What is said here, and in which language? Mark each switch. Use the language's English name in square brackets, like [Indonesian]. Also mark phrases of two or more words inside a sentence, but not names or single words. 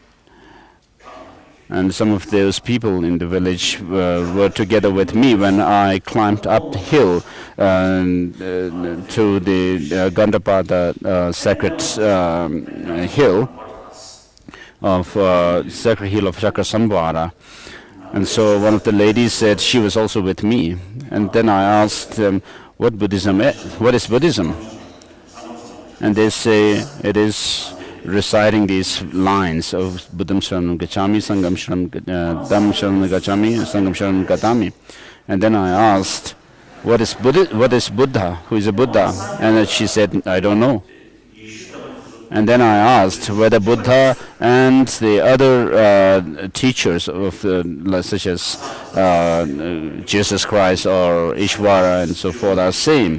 [English] And some of those people in the village were together with me when I climbed up the hill to the Gandapada sacred hill of Chakrasambhara. And so one of the ladies said she was also with me. And then I asked them, what is Buddhism? And they say it is reciting these lines of [Pali] Buddham Sharanam Gacchami, Sangham Sharanam Gacchami, Sangham Sharanam Gatami. [English] And then I asked, what is Buddha? Who is a Buddha? And she said, I don't know. And then I asked whether Buddha and the other teachers of such as Jesus Christ or Ishvara and so forth are same.